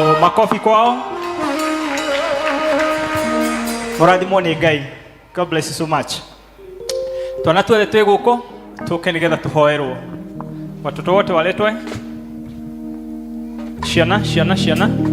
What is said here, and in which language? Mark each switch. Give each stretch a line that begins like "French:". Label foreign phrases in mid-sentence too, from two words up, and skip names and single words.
Swahili: Makofi kwao.
Kikuyu: Mũrathimwo nĩ Ngai.
English: God bless you so much.
Kikuyu: Twana tuothe twĩ gũkũ tũke nĩgetha tũhoerwo.
Swahili: Watoto wote waletwe. Ciana.